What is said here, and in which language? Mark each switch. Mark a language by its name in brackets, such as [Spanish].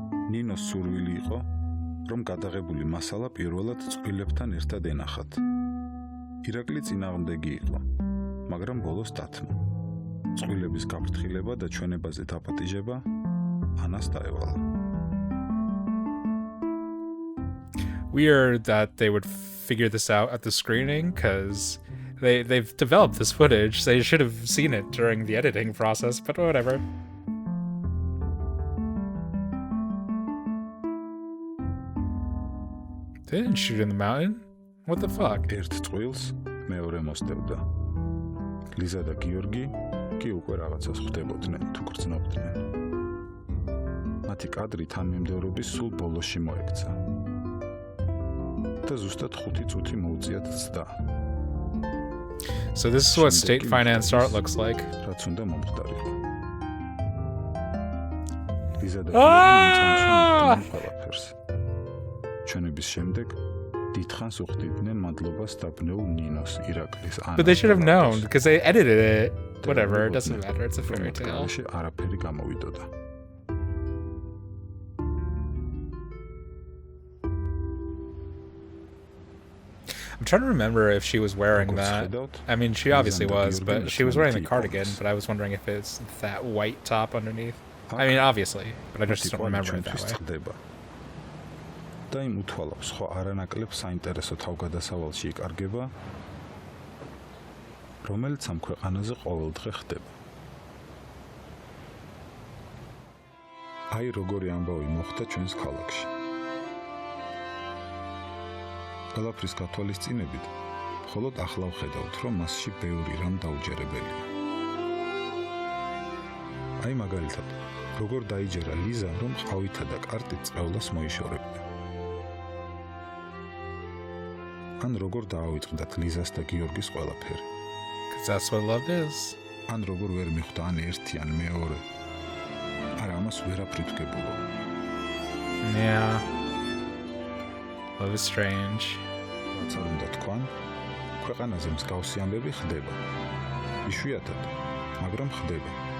[Georgian] ნინოს სურვილი იყო, რომ გადაღებული მასალა პირველად წყვილებთან ერთად ენახათ. ირაკლი წინააღმდეგი იყო, მაგრამ ბოლოს დათმო. წყვილების გაფრთხილება და ჩვენებაზე დაპატიჟება ანას დაევალა. [English] Weird that they would figure this out at the screening, because they've developed this footage. They should have seen it during the editing process, but whatever. They didn't shoot in the mountain. What the fuck? [Georgian] ერთ წყვილს მეორე მოსდევდა. ლიზა და გიორგი კი უკვე რაღაცას ხვდებოდნენ, თუ გრძნობდნენ. მათი კადრი თანმიმდევრობის სულ ბოლოში მოექცა. და ზუსტად 5 წუთი მოუწიათ ცდა. [English] So this is what state-financed art looks like. [Georgian] რაც უნდა მომხდარიყო. ლიზა და გიორგი ყველაფერს. ჩვენების შემდეგ დიდხანს უხდიდნენ მადლობას დაბნეულ ნინოს, ირაკლის, ანას. [English] But they should have known, because they edited it. Whatever, it doesn't matter, it's a fairy tale. [Georgian] არაფერი გამოვიდოდა. [English] I'm trying to remember if she was wearing that. I mean, she obviously was, but she was wearing the cardigan, but I was wondering if it's that white top underneath. I mean, obviously, but I just don't remember it that way. [Georgian] და იმ უთვალავს ხო არანაკლებ საინტერესო თავგადასავალში იკარგება, რომელიც ამ ქვეყანაზე ყოველდღე ხდება. აი როგორი ამბავი მოხდა ჩვენს ქალაქში. ყველაფრის გათვალისწინებით, მხოლოდ ახლა ვხედავთ, რომ მასში ბევრი რამ დაუჯერებელია. აი მაგალითად, როგორ დაიჯერა ლიზა, რომ ყავითა და კარტით წევლას მოიშორებდა. ან როგორ დაავიწყდათ ლიზას და გიორგის ყველაფერი. [English] Because that's what love is. [Georgian] ან როგორ ვერ მიხვდა ან ერთი ან მეორე. არა, ამას ვერაფრით ვგებულობ. [English] Yeah. Love is strange. [Georgian] რაც არ უნდა თქვან, ქვეყანაზე მსგავსი ამბები ხდება. იშვიათად, მაგრამ ხდება.